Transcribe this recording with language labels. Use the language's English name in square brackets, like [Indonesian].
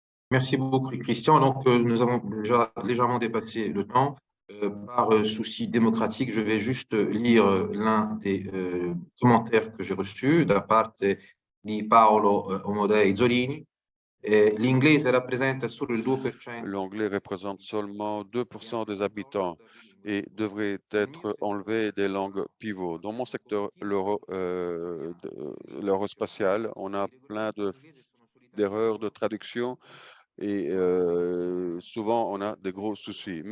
[French] Merci beaucoup, Christian. Donc, nous avons déjà légèrement dépassé le temps. Par souci démocratique, je vais juste lire l'un des commentaires que j'ai reçus [Italian] da parte di [French] Paolo Omodei Zolini. [Italian] L'inglese rappresenta solo il 2%. [French] L'anglais représente seulement 2% des habitants et devrait être enlevé des langues pivots. Dans mon secteur, l'aérospatial, on a plein d'erreurs de traduction et souvent on a des gros soucis.